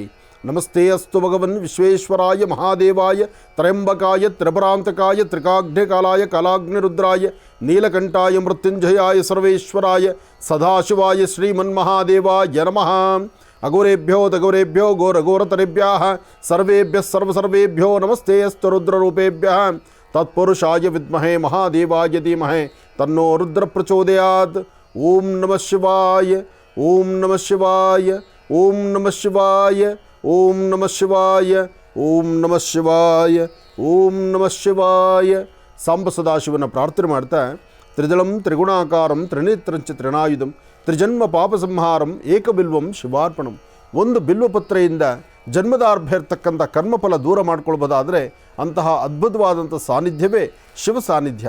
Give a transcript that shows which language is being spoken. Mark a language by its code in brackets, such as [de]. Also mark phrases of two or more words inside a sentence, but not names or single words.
[sa] ನಮಸ್ತೆ ಅಸ್ತು ಭಗವನ್ ವಿಶ್ವೇಶ್ವರಾಯ ಮಹಾದೇವಾಯ ತ್ರಯಂಬಕಾಯ ತ್ರಿಪುರಾಂತಕಾಯ ತ್ರಿಕಾಗ್ನಿಕಾಲಾಯ ಕಲಾಗ್ನಿರುದ್ರಾಯ ನೀಲಕಂಠಾಯ ಮೃತ್ಯುಂಜಯಾಯ ಸರ್ವೇಶ್ವರಾಯ ಸದಾಶಿವಾಯ ಶ್ರೀಮನ್ಮಹಾದೇವಾಯ ನಮಃ. ಅಘೋರೇಭ್ಯೋ ತಘೋರೇಭ್ಯೋ ಘೋರಘೋರತರೇಭ್ಯಃ ಸರ್ವೇಭ್ಯಃ ನಮಸ್ತೆ ಅಸ್ತು ರುದ್ರರೂಪೇಭ್ಯಃ ತತ್ಪುರುಷಾಯ ವಿದ್ಮಹೇ ಮಹಾದೇವಾಯ ಧೀಮಹಿ ತನ್ನೋ ರುದ್ರ ಪ್ರಚೋದಯಾತ್. ಓಂ ನಮಃ ಶಿವಾಯ, ಓಂ ನಮಃ ಶಿವಾಯ, ಓಂ ನಮಃ ಶಿವಾಯ, ಓಂ ನಮಃ ಶಿವಾಯ, ಓಂ ನಮಃ ಶಿವಾಯ, ಓಂ ನಮಃ ಶಿವಾಯ. [kn] ಸಾಂಬ ಸದಾಶಿವನ ಪ್ರಾರ್ಥನೆ ಮಾಡ್ತಾ [sa] ತ್ರಿದಳಂ ತ್ರಿಗುಣಾಕಾರಂ ತ್ರಿನೇತ್ರಂಚ ತ್ರಿನಾಯುಧಂ ತ್ರಿಜನ್ಮ ಪಾಪ ಸಂಹಾರಂ ಏಕಬಿಲ್ವಂ ಶಿವಾರ್ಪಣಂ. [kn] ಒಂದು ಬಿಲ್ವಪತ್ರೆಯಿಂದ ಜನ್ಮದಾರ್ಭ್ಯ ಇರ್ತಕ್ಕಂಥ ಕರ್ಮಫಲ ದೂರ ಮಾಡ್ಕೊಳ್ಬೋದಾದರೆ ಅಂತಹ ಅದ್ಭುತವಾದಂಥ ಸಾನ್ನಿಧ್ಯವೇ ಶಿವ ಸಾನ್ನಿಧ್ಯ.